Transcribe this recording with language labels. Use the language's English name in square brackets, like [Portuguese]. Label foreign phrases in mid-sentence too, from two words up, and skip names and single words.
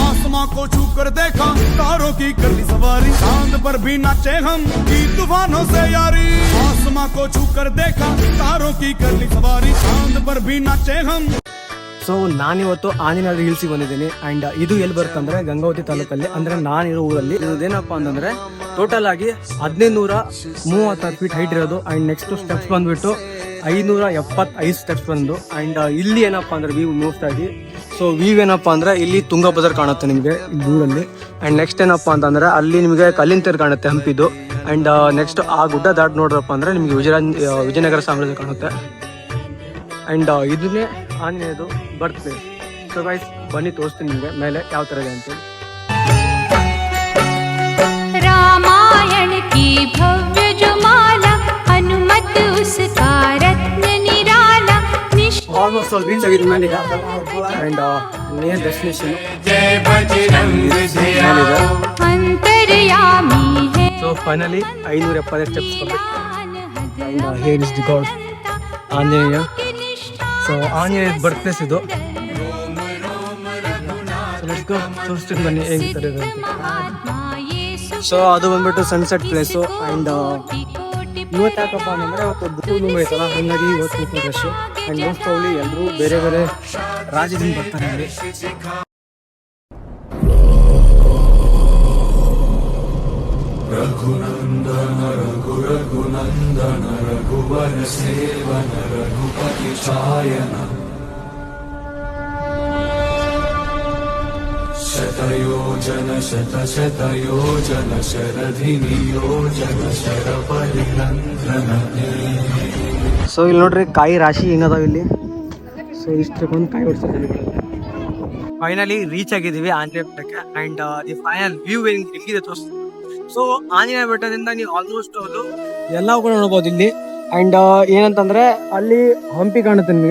[Hindi] आसमां को छू कर देखा तारों की कर ली सवारी चांद पर भी नाचे हम की तूफानों से यारी आसमां को छू कर देखा तारों की कर ली सवारी चांद पर भी नाचे हम. [Kannada] ಸೊ ನಾನಿವತ್ತು ಆಂಜನೇಯ ಹಿಲ್ಸಿಗೆ ಬಂದಿದ್ದೀನಿ ಆ್ಯಂಡ್ ಇದು ಎಲ್ಲಿ ಬರುತ್ತೆ ಅಂದರೆ ಗಂಗಾವತಿ ತಾಲೂಕಲ್ಲಿ ಅಂದರೆ ನಾನಿರೋ ಊರಲ್ಲಿ ಇದೇನಪ್ಪ ಅಂತಂದರೆ ಟೋಟಲ್ ಆಗಿ 1536 [English] feet height [Kannada] ಇರೋದು [English] and next steps [Kannada] ಬಂದುಬಿಟ್ಟು 575 ಸ್ಟೆಪ್ಸ್ ಬಂದು ಆ್ಯಂಡ್ ಇಲ್ಲಿ ಏನಪ್ಪ ಅಂದರೆ [English] view most [Kannada] ಆಗಿ [English] so view [Kannada] ಏನಪ್ಪ ಅಂದರೆ ಇಲ್ಲಿ ತುಂಗಭದ್ರ ಕಾಣುತ್ತೆ ನಿಮಗೆ ಇಲ್ಲಿ ದೂರಲ್ಲಿ [English] and next [Kannada] ಏನಪ್ಪ ಅಂತಂದರೆ ಅಲ್ಲಿ ನಿಮಗೆ ಕಲ್ಲಿನ ತೇರು ಕಾಣುತ್ತೆ ಹಂಪಿದು [English] and next [Kannada] ಆ ಗುಡ್ಡ ದಾಟ್ ನೋಡ್ರಪ್ಪ ಅಂದರೆ ನಿಮಗೆ ವಿಜಯನಗರ ಸಾಮ್ರಾಜ್ಯ ಕಾಣುತ್ತೆ ಆ್ಯಂಡ್ ಇದನ್ನೇ ಆಂಜನೇಯದು [English] birth place. so guys [Kannada] ಬನ್ನಿ ತೋರಿಸ್ತೀನಿ ನಿಮಗೆ ಮೇಲೆ ಯಾವ ಥರ ಇದೆ ಅಂತೇಳಿ. [Hindi] रामायण की भव्य जो माला हनुमत उसका रत्न निराला [Kannada] ಆಲ್ಮೋಸ್ಟ್ ಅಲ್ಲಿ ರೀಚ್ ಆಗಿದ್ದು ಮೇಲೆ [English] and near destination [Hindi] अंतर्यामी है. [English] so finally 570 steps ಬಂದು here is the god ಆಂಜನೇಯ. [Kannada] ಸೊ ಆಂಜನೇಯ [English] birth place [Kannada] ಇದು. ತೋರಿಸ್ತೀನಿ ಬನ್ನಿ ಹೇಗಿರ್ತಾರೆ ಅಂತ. ಸೊ ಅದು ಬಂದ್ಬಿಟ್ಟು [English] sunset place [Kannada] ಆ್ಯಂಡ್ ಇವತ್ತು ಯಾಕಪ್ಪ ಅಂತಂದರೆ ಇವತ್ತು ಬುಕ್ ಐತಲ್ಲ ಹಾಗಾಗಿ ಇವತ್ತು [English] rush and most probably [Kannada] ಎಲ್ಲರೂ ಬೇರೆ ಬೇರೆ ರಾಜ್ಯದಿಂದ ಬರ್ತಾರೆ ಇಲ್ಲಿ. [Hindi] रघुनंदन रघु रघुनंदन रघुवर सेवन रघुपति चायन शतयोजन शत शतयोजन शरधिनि योजन शरपरिरंध्रन. [Kannada] ಸೊ ಇಲ್ಲಿ ನೋಡ್ರಿ ಕಾಯಿ ರಾಶಿ ಹೆಂಗದಾವ ಇಲ್ಲಿ. ಸೊ ಇಷ್ಟಕ್ಕೊಂದು ಕಾಯಿ ಹೊಡ್ಸಿದ್ದೀವಿ. [English] finally reach [Kannada] ಆಗಿದ್ದೀವಿ ಆಂಜನೇಯ ಬೆಟ್ಟಕ್ಕೆ [English] and the final view [Kannada] ಹೆಂಗಿದೆ ತೋರಿಸ್ತೀವಿ. ಸೊ ಆಂಜನೇಯ ಬೆಟ್ಟದಿಂದ ನೀವು ಆಲ್ಮೋಸ್ಟ್ ಅದು ಎಲ್ಲವೂ ಕೂಡ ನೋಡ್ಬೋದು ಇಲ್ಲಿ ಆ್ಯಂಡ್ ಏನಂತಂದರೆ ಅಲ್ಲಿ ಹಂಪಿ ಕಾಣುತ್ತೆ ನಿಮಗೆ.